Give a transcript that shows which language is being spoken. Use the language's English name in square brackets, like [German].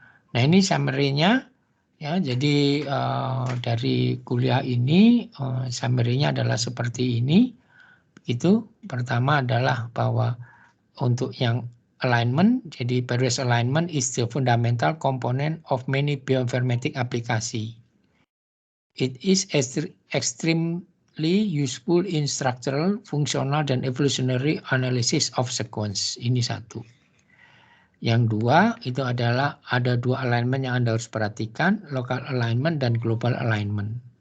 [Indonesian] Nah, ini summary-nya, ya. Jadi dari kuliah ini summary-nya adalah seperti ini. Itu pertama adalah bahwa untuk yang alignment, [English] jadi pairwise alignment is the fundamental component of many bioinformatic application. It is extremely useful in structural, functional, dan evolutionary analysis of sequence. [Indonesian] Ini satu. Yang dua, itu adalah ada dua alignment yang Anda harus perhatikan, local alignment dan global alignment.